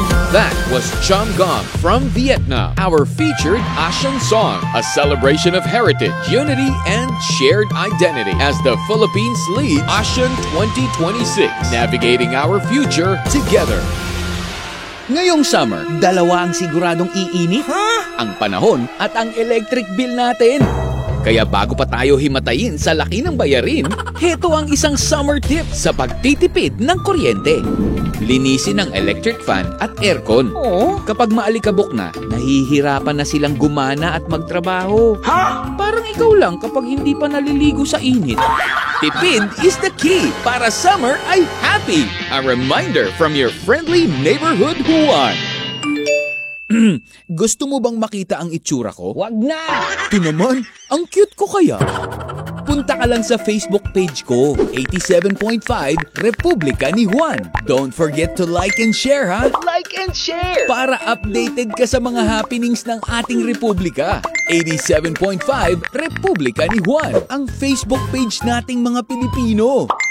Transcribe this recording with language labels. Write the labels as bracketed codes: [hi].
[en] That was Cham Gom from Vietnam, our featured ASEAN song, a celebration of heritage, unity, and shared identity as the Philippines leads ASEAN 2026, navigating our future together. [tl] Ngayong summer, dalawa ang siguradong iinit, ang panahon at ang electric bill natin. Kaya bago pa tayo himatayin sa laki ng bayarin, heto ang isang summer tip sa pagtitipid ng kuryente. Linisin ang electric fan at aircon. Oo. Kapag maalikabok na, nahihirapan na silang gumana at magtrabaho. Ha? Parang ikaw lang kapag hindi pa naliligo sa init. [en] Tipid is the key [tl] para summer ay happy. [en] A reminder from your friendly neighborhood Juan. [tl] Gusto mo bang makita ang itsura ko? Wag na! Ito naman, ang cute ko kaya. Punta ka lang sa Facebook page ko, 87.5 Republika ni Juan. [en] Don't forget to like and share, ha? Like and share! [tl] Para updated ka sa mga happenings ng ating republika. 87.5 Republika ni Juan, ang Facebook page nating mga Pilipino.